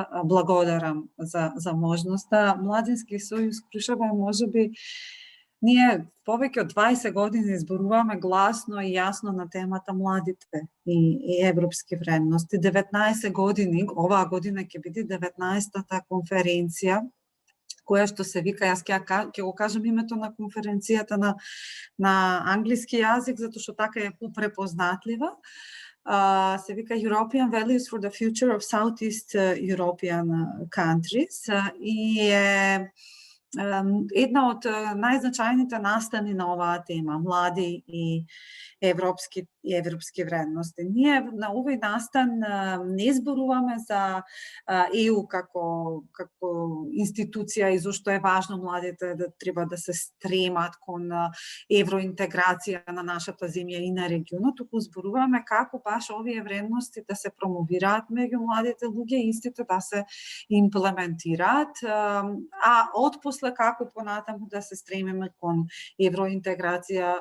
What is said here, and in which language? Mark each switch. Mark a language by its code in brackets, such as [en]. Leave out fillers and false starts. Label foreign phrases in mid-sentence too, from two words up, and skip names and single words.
[mk] Благодарам за можноста. Младински сојуз Крушево можеби ние повеќе од 20 години зборуваме гласно и јасно на темата младите и европски вредности. 19 години, оваа година ќе биде 19-та конференција која што се вика, јас ќе го кажам името на конференцијата на англиски јазик, затоа што така е попрепознатлива. Се вика European Values for the Future of Southeast European Countries и е една од најзначајните настани на оваа тема, млади и европски вредности. Ние на овој настан не зборуваме за ЕУ како институција и зошто е важно младите да треба да се стремат кон евроинтеграција на нашата земја и на регионот, туку зборуваме како баш овие вредности да се промовираат меѓу младите луѓе и истите да се имплементираат, отпосле како понатаму да се стремиме кон евроинтеграција.